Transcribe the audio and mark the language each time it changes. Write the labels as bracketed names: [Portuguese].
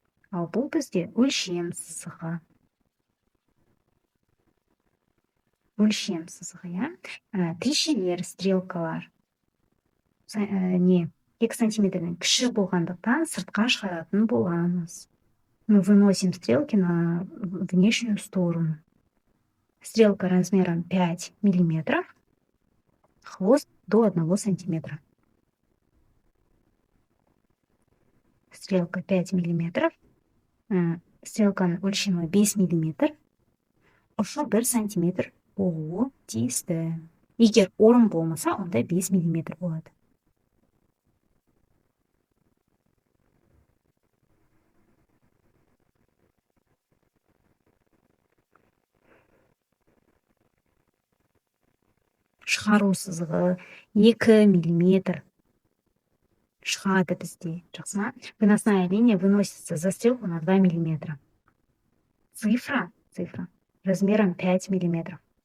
[Kazakh] Ал бұл бізде өлшем сызығы. Өлшем сызығы, тілшелер, стрелкалар 2 сантиметрден кіші болғандықтан сыртқа шығаратын боламыз. [Russian] Мы выносим стрелки на внешнюю сторону. Стрелка размером 5 миллиметров, хвост до 1 сантиметра. Стрелка 5 миллиметров, [Kazakh] стрелканың өлшемі 5 миллиметр, ұшы 1 сантиметр болуы тиісті. Егер орын болмаса, онда 5 миллиметр болады. Шығару сызығы 2 миллиметр шығады бізде. Жақсы ма? [Russian] Выносная линия выносится за стрелку на 2 миллиметра. Цифра размером 5 миллиметров.